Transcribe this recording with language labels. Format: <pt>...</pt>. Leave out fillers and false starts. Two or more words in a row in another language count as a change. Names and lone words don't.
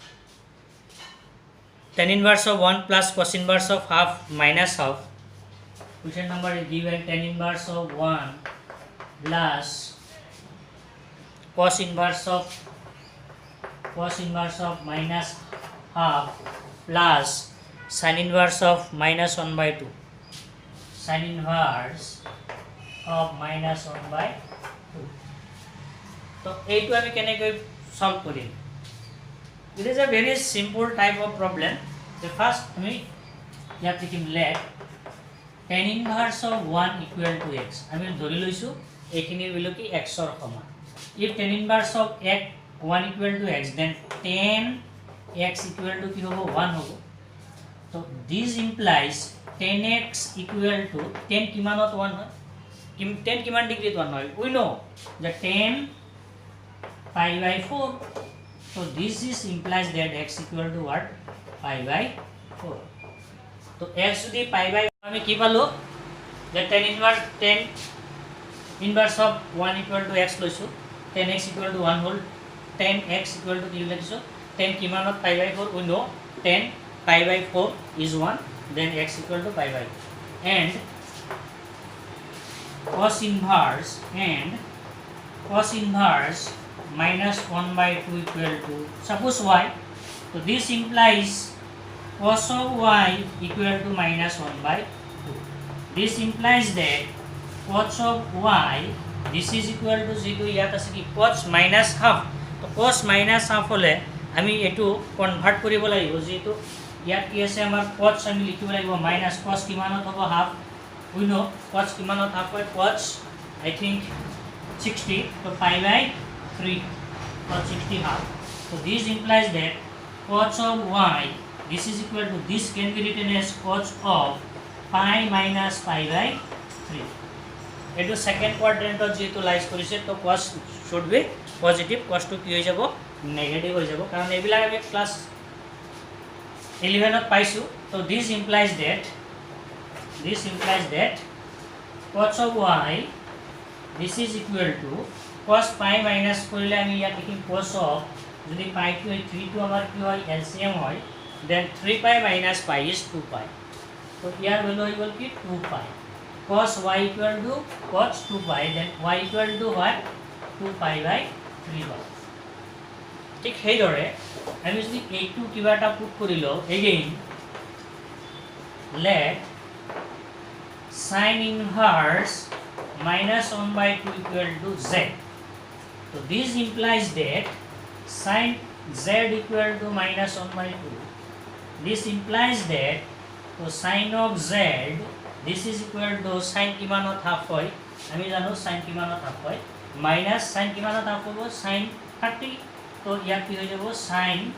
<en>tan inverse of 1 plus cos inverse of half minus half question number is given tan inverse of 1 plus cos inverse of minus half plus sin inverse of minus 1 by 2 sin inverse of minus 1 by 2 so</en> <as>এইটো আমি কেনেকৈ সলভ কৰিম</as> <en>it is a very simple type of problem the first</en> <as>আমি ইয়াত লিখিম</as> <en>let tan inverse of 1 equal to x</en> <as>আমি ধৰি লৈছো এইখিনিৰ ভ্যালু কি x ৰ সমান</as> <en>if tan inverse of x 1 equal to x then tan x equal to</en> <as>কি হ'ব 1 হ'ব</as> <en>so this implies tan x equal to tan</en> <as>কিমানত 1 হয় tan কিমান ডিগ্ৰীত 1 হয়</as> <en>we know that tan pi by 4 so this is implies that x equal to what pi by 4 so x যদি pi by</en> <as>আমি কি পালো</as> <en>that tan inverse of 1 equal to x লৈছো tan x equal to 1 whole tan x equal to</en> <as>কি লিখিছো</as> <en>tan কিমানত pi by 4 we know tan pi by 4 is 1 then x equal to pi by 4 and cos inverse minus 1 by 2 equal to suppose y so this implies cos of y equal to minus 1 by 2 this implies that cos of y this is equal to 0</en> <as>ইয়াত আছে কি</as> <en>cos minus half</en> <as>তো</as> <en>cos minus half</en> <as>হলে আমি এটো কনভার্ট কৰিব লাগিব যেটো ইয়াত কি আছে আমাৰ cos আমি লিখিব</as> <en>লাগিব minus cos</en> <as>কিমানত হ'ব</as> <en>half we know cos</en> <as>কিমানত half হয়</as> <en>cos I think 60 so pi by 3 cos 60 half so this implies that cos of y this is equal to this can be written as cos of pi minus pi by 3</en> <as>এটো সেকেন্ড কোয়াড্রেন্টত যেটো লাইজ কৰিছে তো</as> <en>cos should be positive cos to</en> <as>কি হৈ যাব নেগেটিভ হৈ যাব কাৰণ এইবিলাক আমি ক্লাস 11 ত পাইছো তো</as> <en>this implies that cos of y this is equal to cos pi minus</en> <as>কৰিলে আমি ইয়াত লিখিম</as> <en>cos of যদি pi</en> <as>কি হয় 3 to আমাৰ কি হয়</as> <en>LCM হয় then 3 pi minus pi is 2 pi</en> <as>তো ইয়াৰ ভ্যালু হৈ গল কি</as> <en>2 pi cos y equal to cos 2 pi then y equal to what 2 pi by 3 pi</en> <as>ঠিক হেইদৰে আমি যদি এইটো কিবা এটা পুট কৰিলো</as> <en>again let sin inverse minus 1 by 2 equal to z so this implies that sin z equal to minus 1 by 2 this implies that so sin of z this is equal to sin</en> <as>কিমানত half হয় আমি জানো</as> <en>sin</en> <as>কিমানত half হয়</as> <en>minus sin</en> <as>কিমানত half হ'ব</as> <en>sin 30</en> <as>তো ইয়াত কি হৈ যাব</as> <en>sin</en>